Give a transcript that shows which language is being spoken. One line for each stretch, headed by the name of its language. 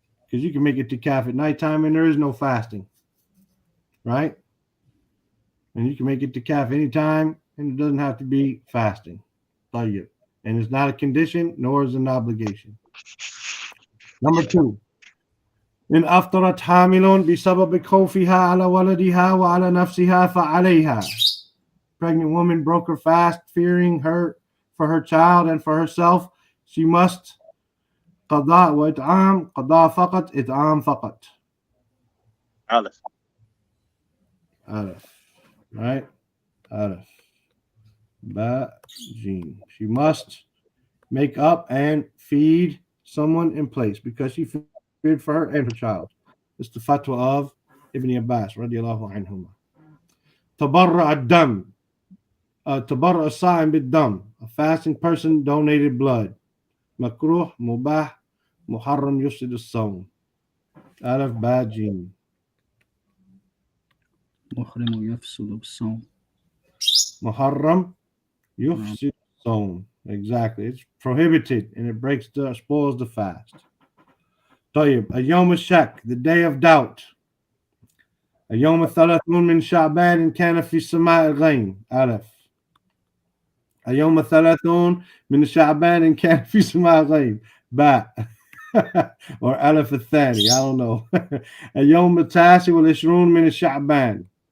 English: Because you can make i'tikaf at nighttime and there is no fasting. Right? And you can make i'tikaf anytime and it doesn't have to be fasting. And it's not a condition, nor is it an obligation. Number 2.
Arabic: إن أفطرت حامل بسبب خوفها على ولدها وعلى نفسها فعليها.
English: Pregnant woman broke her fast, fearing her for her child and for herself. She must
Arabic: قضاء وإطعام. قضاء فقط, إطعام فقط. Aleph. Aleph, right? Aleph. Ba, Jim.
English: She must make up and feed someone in place because she feared for her and her child. It's the fatwa of Ibn Abbas radiallahu anhuma.
Arabic: Tabarra ad-dam. Tabarra as-sa'im bid-dam.
English: A fasting person donated blood.
Arabic: Makruh, mubah, muharram yufsid as-sawm. Alif, ba, Jim. محرم يفسد الصوم. Muharram yufsid as-sawm.
English: Exactly. It's prohibited and it spoils the fast.
Arabic: طيب. اليوم الشك,
English: the day of doubt.
Arabic: اليوم الثلاثون من شعبان إن كان في السماء الغيم. ألف. اليوم الثلاثون من شعبان إن كان في السماء الغيم. باء. or ألف الثاني.
English: I don't know.
Arabic: اليوم التاسع والعشرون من شعبان.